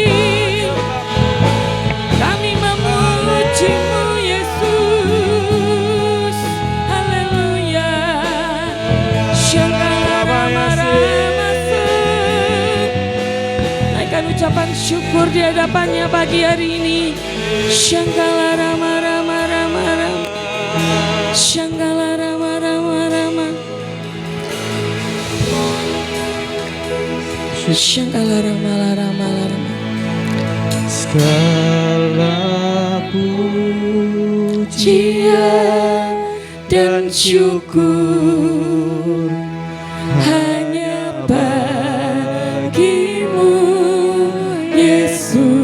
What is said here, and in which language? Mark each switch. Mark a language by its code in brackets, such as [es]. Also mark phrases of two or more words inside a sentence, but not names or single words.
[id] Kami memuji-Mu Yesus, haleluya. Naikkan ucapan syukur di hadapannya pagi hari ini. Shanggala rama rama rama rama, Shanggala rama rama rama, Shanggala rama rama rama. Segala pujian dan syukur Hanya bagi-Mu Yesus.